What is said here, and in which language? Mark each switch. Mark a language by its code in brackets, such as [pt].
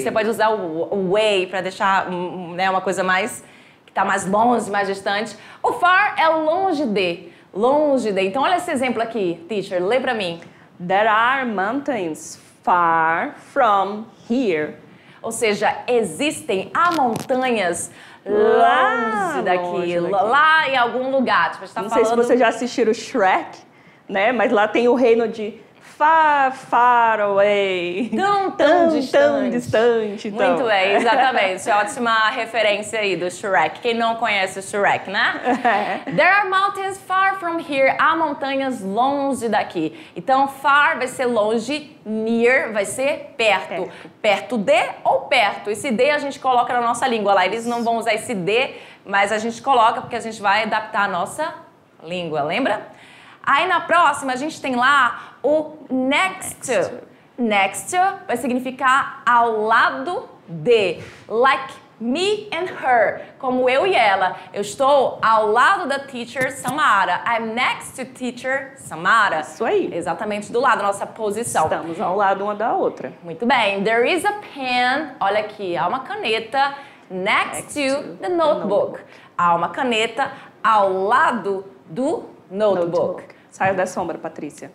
[pt] Você pode usar o way para deixar né, uma coisa mais que está mais longe, mais distante. O far é longe de. Então, olha esse exemplo aqui, teacher. Lê para mim. [en] There are mountains far from here. [pt] Ou seja, há montanhas longe daqui, lá em algum lugar. Tipo, a gente tá não sei se vocês já assistiram Shrek, né? Mas lá tem o reino de far away. Tão distante. Então. Muito bem, exatamente. Ótima referência aí do Shrek. Quem não conhece o Shrek, né? [en] There are mountains far from here. [pt] Há montanhas longe daqui. Então, far vai ser longe, near vai ser perto. Perto de ou perto. Esse de a gente coloca na nossa língua lá. Eles não vão usar esse de, mas a gente coloca porque a gente vai adaptar a nossa língua, lembra? Aí na próxima a gente tem lá o next to. Next to vai significar ao lado de. [en] Like me and her. [pt] Como eu e ela. Eu estou ao lado da teacher Samara. [en] I'm next to teacher Samara. [pt] Isso aí. Exatamente do lado, nossa posição. Estamos ao lado uma da outra. Muito bem. [en] There is a pen. [pt] Olha aqui, há uma caneta [en] next to the notebook. [pt] Há uma caneta ao lado do notebook. Saiu da sombra, Patrícia.